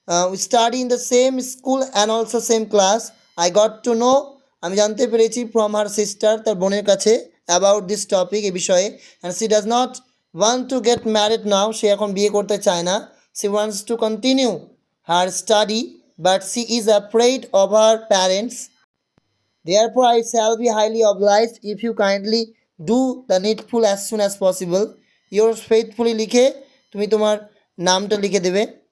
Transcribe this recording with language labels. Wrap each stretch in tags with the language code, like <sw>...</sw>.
<en>We study in the same school and also same class. I got to know,</en> <bn>আমি জানতে পেরেছি,</bn> <en>from her sister,</en> <bn>তার বোনের কাছে,</bn> <en>about this topic,</en> <bn>এই বিষয়ে।</bn> <en>and she does not want to get married now,</en> <bn>সে এখন বিয়ে করতে চায় না।</bn> <en>She wants to continue her study but she is afraid of her parents. Therefore, I shall be highly obliged if you kindly do the needful as soon as possible. Yours faithfully</en> <bn>লিখে তুমি তোমার নামটা লিখে দেবে।</bn>